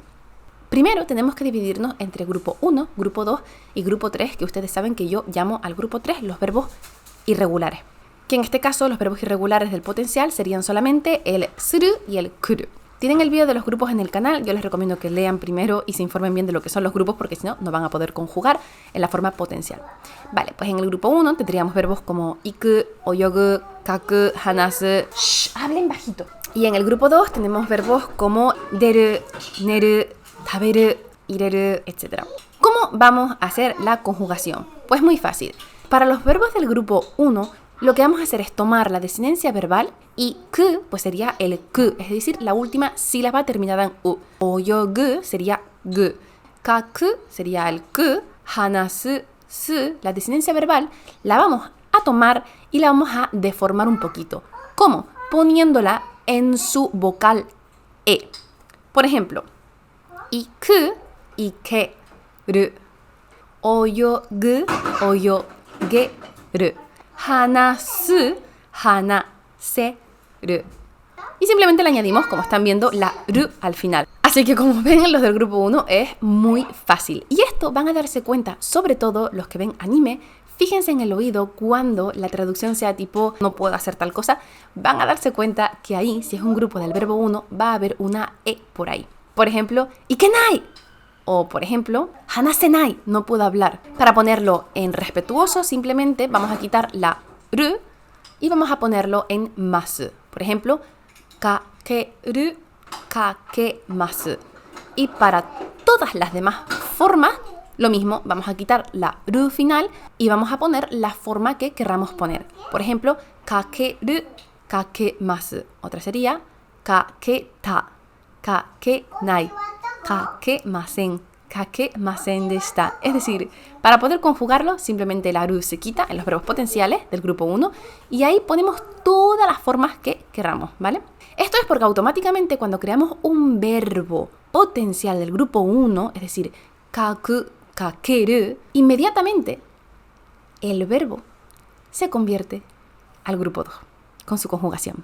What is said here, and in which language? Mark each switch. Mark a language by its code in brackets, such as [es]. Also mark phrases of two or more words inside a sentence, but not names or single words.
[es] Primero tenemos que dividirnos entre grupo 1, grupo 2 y grupo 3, que ustedes saben que yo llamo al grupo 3 los verbos irregulares. Que en este caso los verbos irregulares del potencial serían solamente el suru y el kuru. Tienen el video de los grupos en el canal, yo les recomiendo que lean primero y se informen bien de lo que son los grupos porque si no, no van a poder conjugar en la forma potencial. Vale, pues en el grupo 1 tendríamos verbos como [ja] 行く、泳ぐ、書く、話す. [es] Shh, hablen bajito. Y en el grupo 2 tenemos verbos como [ja] 出る、寝る、食べる、入れる, [es] etc. ¿Cómo vamos a hacer la conjugación? Pues muy fácil. Para los verbos del grupo 1, lo que vamos a hacer es tomar la desinencia verbal y ku, pues sería el ku, es decir, la última sílaba terminada en u. Oyogu sería gu. Kaku sería el ku. Hanasu, su, la desinencia verbal, la vamos a tomar y la vamos a deformar un poquito. ¿Cómo? Poniéndola en su vocal e. Por ejemplo, [ja] 行く、行ける. 泳ぐ、泳げる. 話す、話せる. [es] Y simplemente le añadimos, como están viendo, la ru al final. Así que como ven, los del grupo 1 es muy fácil. Y esto van a darse cuenta, sobre todo los que ven anime, fíjense en el oído cuando la traducción sea tipo no puedo hacer tal cosa, van a darse cuenta que ahí, si es un grupo del verbo 1, va a haber una e por ahí. Por ejemplo, ikenai. O, por ejemplo, hanasenai, no puedo hablar. Para ponerlo en respetuoso, simplemente vamos a quitar la ru y vamos a ponerlo en masu. Por ejemplo, [ja] 書ける、書けます. [es] Y para todas las demás formas, lo mismo, vamos a quitar la ru final y vamos a poner la forma que querramos poner. Por ejemplo, [ja] 書ける、書けます. [es] Otra sería [ja] 書けた、書けない. 書けません、書けませんでした. [es] Es decir, para poder conjugarlo, simplemente la ru se quita en los verbos potenciales del grupo 1 y ahí ponemos todas las formas que queramos, ¿vale? Esto es porque automáticamente cuando creamos un verbo potencial del grupo 1, es decir, [ja] 書く、書ける, [es] inmediatamente el verbo se convierte al grupo 2 con su conjugación.